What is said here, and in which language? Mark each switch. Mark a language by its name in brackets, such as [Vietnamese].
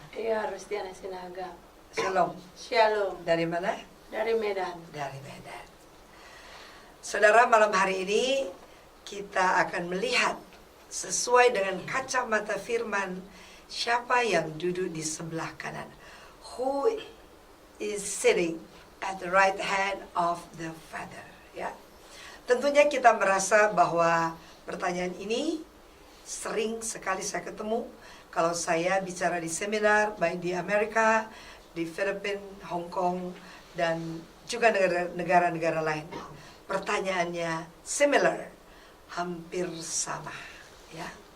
[Indonesian] Iya, Rustiana Sinaga. Shalom. Shalom. Dari mana? Dari Medan. Dari Medan. Saudara, malam hari ini kita akan melihat sesuai dengan kacamata firman siapa yang duduk di sebelah kanan. [English] Who is sitting at the right hand of the Father, ya. [Indonesian] Tentunya kita merasa bahwa pertanyaan ini sering sekali saya ketemu kalau saya bicara di seminar baik di Amerika, di Filipina, Hong Kong, dan juga negara-negara lain. Pertanyaannya similar, hampir sama, ya.